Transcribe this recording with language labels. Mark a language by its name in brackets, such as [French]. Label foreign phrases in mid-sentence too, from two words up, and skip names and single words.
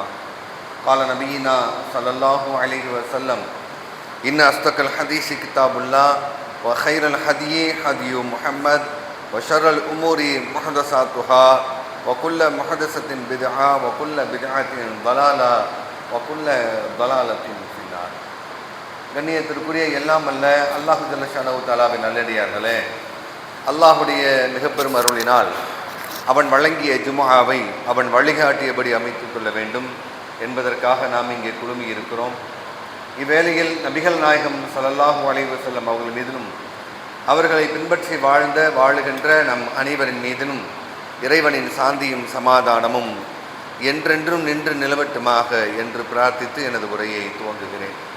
[Arabic] قال نبينا صلى الله عليه وسلم: إن أصدق الحديث كتاب الله وخير الهدي هدي محمد وشر الأمور محدثاتها وكل محدثة بدعة وكل بدعة ضلالة وكل ضلالة في النار. [Tamil] கண்ணியத்திற்குரிய எல்லாம் அல்ல [Arabic] الله جل شأنه [Tamil] தஆலாவின் நல்லடியார்களே, அல்லாஹுடைய மிகப்பெரும் அருளினால் அவன் வழங்கிய ஜும்ஆவை அவன் வழிகாட்டியபடி அமைத்துக் கொள்ள வேண்டும் என்பதற்காக நாம் இங்கே குழுமி இருக்கிறோம். இவ்வேளையில் நபிகள் நாயகம் [Arabic] صلى الله عليه وسلم [Tamil] அவர்கள் மீதிலும் அவர்களை பின்பற்றி வாழுகின்ற நம் அனைவரின் மீதிலும் இறைவனின் சாந்தியும் சமாதானமும் என்றென்றும் நின்று நிலவட்டுமாக என்று பிரார்த்தித்து எனது உரையை துவங்குகிறேன்.